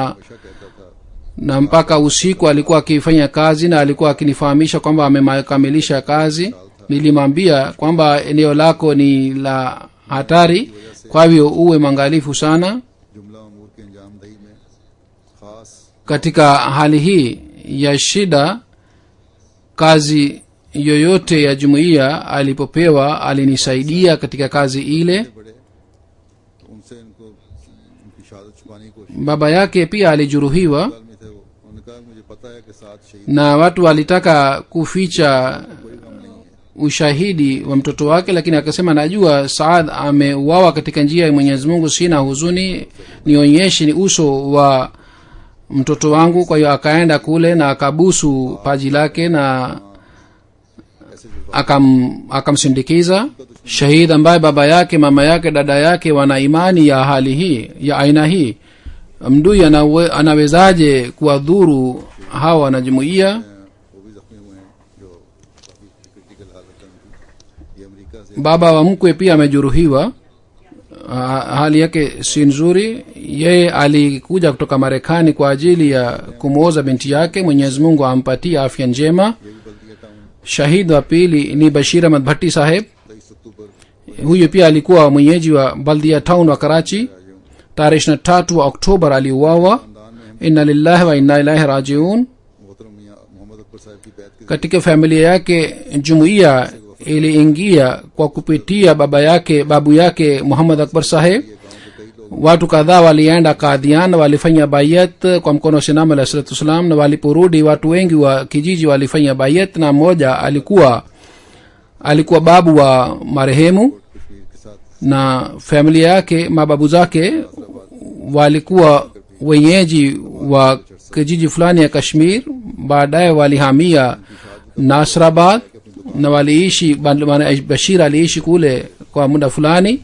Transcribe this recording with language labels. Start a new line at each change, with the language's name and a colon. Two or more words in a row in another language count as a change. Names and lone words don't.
Urdu: ہمیشہ کہتا تھا
Swahili: na mpaka usiku alikuwa akifanya kazi na alikuwa akinifahamisha kwamba amekamilisha kazi. Nilimwambia kwamba eneo lako ni la hatari, kwa hivyo uwe mwangalifu sana.
Urdu: جملہ امور کے انجام دہی میں خاص
Swahili: Katika hali hii ya shida, kazi yoyote ya jumuiya alipopewa alinisaidia katika kazi ile.
Urdu: بڑے تو ان سے ان کو ان کی شہادت چھپانے کی کوشش
Swahili: Baba yake pia alijeruhiwa
Urdu: میں تھے وہ، انہوں نے کہا مجھے پتا ہے کہ ساتھ شہید
Swahili: na watu walitaka kuficha ushahidi wa mtoto wake, lakini akasema najua Saad ameuawa katika njia ya Mwenyezi Mungu, sina huzuni, nionyeshe ni uso wa mtoto wangu. Kwa hiyo akaenda kule na akabusu paji lake na akamsindikiza. Shahid ambaye baba yake, mama yake, dada yake wana imani ya hali hii ya aina hii, mdui anawezaje kuwadhuru hawa wanajumuiya?
Urdu: وہ بھی زخمی ہوئے ہیں جو کافی کریٹیکل حالت ہے ان کی. یہ امریکہ سے
Swahili: Baba wa mkwe pia amejeruhiwa, hali yake si nzuri. Yeye alikuja kutoka Marekani kwa ajili ya kumwoza binti yake, Mwenyezi Mungu ampatie afya njema.
Urdu: یہ بھی بلدیہ ٹاؤن
Swahili: Shahid wa pili ni Bashir Ahmad Bhatti saheb.
Urdu: 23 اکتوبر
Swahili: Huyu pia alikuwa mwenyeji wa Baldia town wa Karachi. Tarehe 23 wa Oktoba aliuawa.
Urdu: خاندان میں
Arabic: إنا لله وإنا إليه راجعون.
Urdu: محترم میاں محمد اکبر صاحب کی بیعت کے
Swahili: Katika familia yake jumuiya iliingia kwa kupitia babu yake Muhammad Akbar saheb.
Urdu: گاؤں کے کئی لوگ
Swahili: Watu kadhaa walienda Qadian, walifanya bayat kwa mkono wa Sinam
Arabic: عليه الصلاة والسلام,
Swahili: na waliporudi watu wengi wa kijiji walifanya bayat, na mmoja alikuwa babu wa marehemu
Urdu: کشمیر کے ساتھ
Swahili: na familia yake, mababu zake walikuwa wenyeji wa kijiji fulani ya Kashmir. Baadaye walihamia Nasrabad na waliishi, Bashir aliishi kule kwa muda fulani.